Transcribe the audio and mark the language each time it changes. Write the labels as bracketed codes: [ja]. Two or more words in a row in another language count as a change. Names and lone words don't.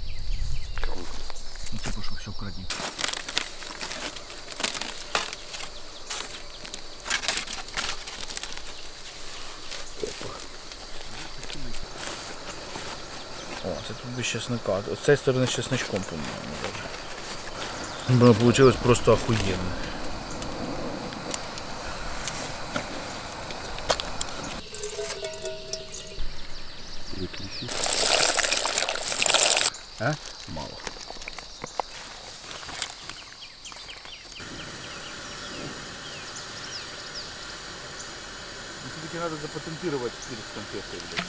[ru] Ну типа, что все вкрадни. О, [uk] це тут без чеснока. З цієї сторони з чесночком, по-моєму, даже. Воно [ru] получилось просто охуенно. [uk] А? Мало. [ru] Все-таки надо запатентировать спирт с конфетой.